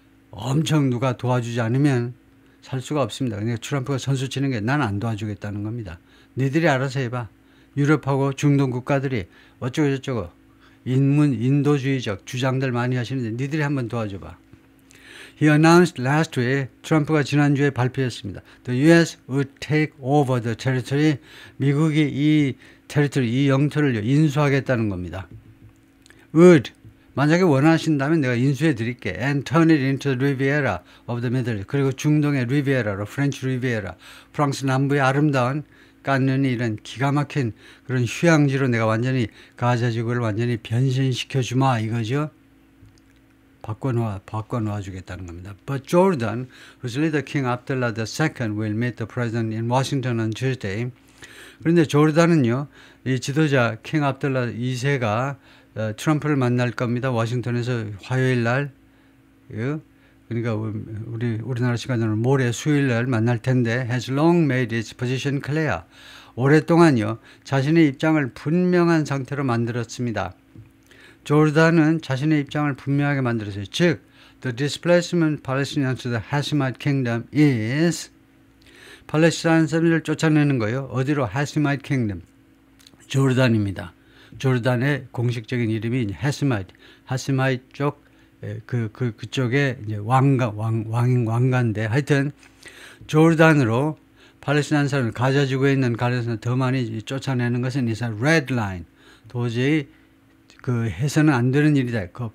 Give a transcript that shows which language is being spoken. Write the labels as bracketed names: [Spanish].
[Korean] 엄청 누가 도와주지 않으면 살 수가 없습니다. 그러니까 트럼프가 선수 치는 게 난 안 도와주겠다는 겁니다. 니들이 알아서 해봐. 유럽하고 중동 국가들이 어쩌고 저쩌고 인도주의적 주장들 많이 하시는데 니들이 한번 도와줘봐. [English] He announced last week, [Korean] 트럼프가 지난주에 발표했습니다. [English] The U.S. would take over the territory. [Korean] 미국이 이 territory, 이 영토를 인수하겠다는 겁니다. [English] would. [Korean] 만약에 원하신다면 내가 인수해 드릴게. [English] And turn it into the Riviera of the Middle East. [Korean] 그리고 중동의 리비에라로, 프렌치 리비에라, 프랑스 남부의 아름다운 깐느니 이런 기가 막힌 그런 휴양지로 내가 완전히 가자지구를 완전히 변신시켜 주마 이거죠. 바꿔놓아 주겠다는 겁니다. [English] But Jordan, whose leader King Abdullah II will meet the president in Washington on Tuesday. [Korean] 그런데 조르단은요, 이 지도자 킹 압둘라 2세가 트럼프를 만날 겁니다. 워싱턴에서 화요일 날, 그러니까 우리나라 시간으로 모레 수요일 날 만날 텐데 [English] has long made its position clear. [Korean] 오랫동안요 자신의 입장을 분명한 상태로 만들었습니다. 조르단은 자신의 입장을 분명하게 만들었어요. [English] 즉, the displacement Palestinians to the Hashemite kingdom is [Korean] 팔레스타인 사람들을 쫓아내는 거예요. 어디로? 하시마이트 킹덤, 조르단입니다. 조르단의 공식적인 이름이 하시마이트 쪽 그쪽에 이제 왕가인데 하여튼 조르단으로 팔레스타인 사람을 가자지구에 있는 가르에서 더 많이 쫓아내는 것은 이사 레드 라인, 도저히 그 해서는 안 되는 일이다.